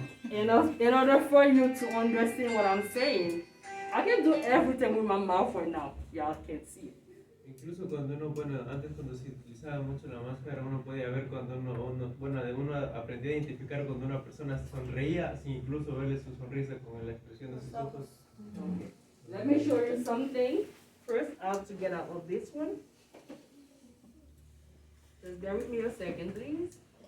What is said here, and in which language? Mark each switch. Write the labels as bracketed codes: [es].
[en] In order for you to understand what I'm saying, I can do everything with my mouth right now. Y'all can't see it. [es] Incluso cuando uno, bueno, antes cuando se utilizaba mucho la máscara, uno podía ver cuando uno aprendía a identificar cuando una persona se sonreía, sin incluso verle su sonrisa con la expresión de sus ojos. [en] Okay. Let me show you something. First, I have to get out of this one. Just bear with me a second, please.